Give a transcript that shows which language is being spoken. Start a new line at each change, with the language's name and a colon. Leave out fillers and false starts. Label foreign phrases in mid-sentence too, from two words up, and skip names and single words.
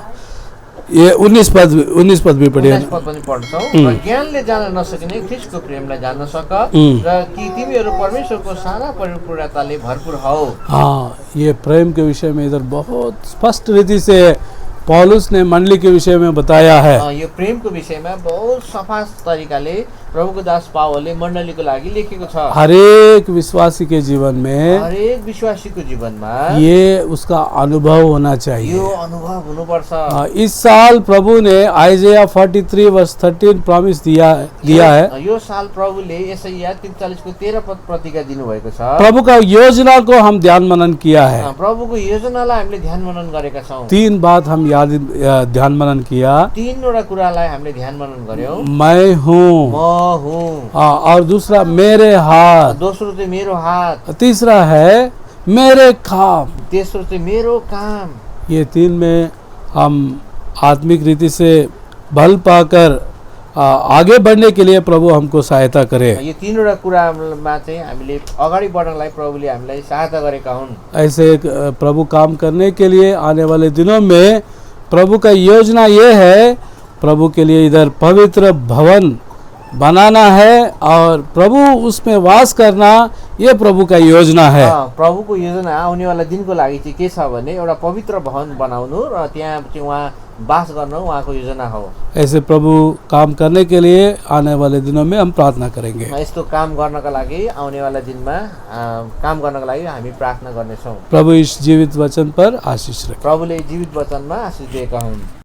Hindi: ये 19 पद भी पढ़िए।
Nepali: 19 पद पनि पढ्छौँ। र ज्ञानले जान नसकिने ख्रीष्टको प्रेमलाई जान्न सक र कि तिमीहरू परमेश्वरको सारा परिपूर्णताले भरपूर हौ।
Hindi: ये प्रेम के विषय में इधर बहुत स्पष्ट रीति से पौलुस ने मंडली के विषय में बताया है।
Nepali: यो प्रेमको विषयमा बहुत सफा तरिकाले प्रभुको दास पावलले मण्डलीको लागि लेखेको छ।
Hindi: हरेक विश्वासी के जीवन में,
Nepali: हरेक विश्वासीको जीवनमा
Hindi: ये उसका अनुभव होना चाहिए।
Nepali: यो अनुभव हुनुपर्छ।
Hindi: इस साल प्रभु ने आइजेया 43:13 प्रॉमिस दिया है।
Nepali: यो साल प्रभुले यशायाह 43 को 13 पद प्रतिज्ञा दिनुभएको छ।
Hindi: प्रभु का योजना को हम ध्यान मनन किया है।
Nepali: प्रभुको योजनालाई हामीले ध्यान मनन गरेका छौँ।
Hindi: 3 बात हम ध्यान मनन किया।
Nepali: 3वटा कुरालाई हामीले ध्यान मनन गर्यौं।
Hindi: मैं हूँ, और दूसरा मेरे हाथ,
Nepali: दोस्रो चाहिँ मेरो हात,
Hindi: तीसरा है मेरे काम,
Nepali: तेस्रो चाहिँ मेरो काम।
Hindi: ये 3 में हम आत्मिक रीति से बल पाकर आगे बढ़ने के लिए प्रभु हमको सहायता करे।
Nepali: यो 3वटा कुरामा चाहिँ हामीले अगाडि बढ्नलाई प्रभुले हामीलाई सहायता गरेका हुन्।
Hindi: ऐसे प्रभु काम करने के लिए आने वाले दिनों में प्रभु का योजना ये है, प्रभु के लिए इधर पवित्र भवन बनाना है और प्रभु उसमें वास करना, ये प्रभु का योजना है।
Nepali: प्रभुको योजना आउनेवाला दिनको लागि चाहिँ के छ भने एउटा पवित्र भवन बनाउनु र त्यहाँ चाहिँ उहाँ बास गर्न उहाँको योजना हो।
Hindi: ऐसे प्रभु काम करने के लिए आने वाले दिनों में हम प्रार्थना करेंगे।
Nepali: यस्तो काम गर्नका लागि आउनेवाला दिनमा काम गर्नका लागि हामी प्रार्थना गर्नेछौँ।
Hindi: प्रभु इस जीवित वचन पर आशीष रखे।
Nepali: प्रभुले जीवित वचनमा आशीष दिएका हुन्।